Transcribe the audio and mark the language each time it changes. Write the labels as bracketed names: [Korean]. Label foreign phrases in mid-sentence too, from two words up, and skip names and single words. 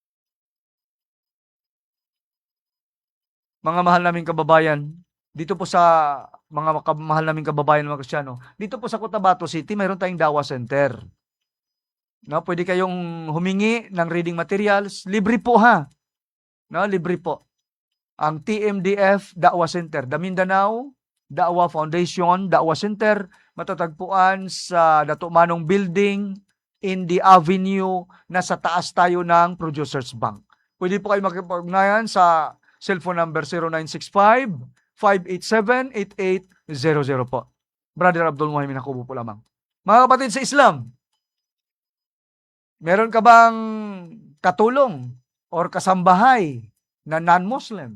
[Filipino] Mga mahal naming kababayan, dito po sa mga mahal naming kababayan mga Kristiyano, dito po sa Cotabato City, mayroon tayong Dawa Center. No, pwede kayong humingi ng [English] reading materials, [Filipino] libre po ha. No, libre po. Ang TMDF Dawa Center, The Mindanao Dawa Foundation Dawa Center, matatagpuan sa Dato Manong Building in the Avenue, nasa taas tayo ng Producers Bank. Pwede po kayo makipag-ugnayan sa cellphone number 0965-587-8800 po. Brother Abdul Muhammad Nakubo po lamang. Mga kapatid sa Islam, meron ka bang katulong or kasambahay na non-Muslim?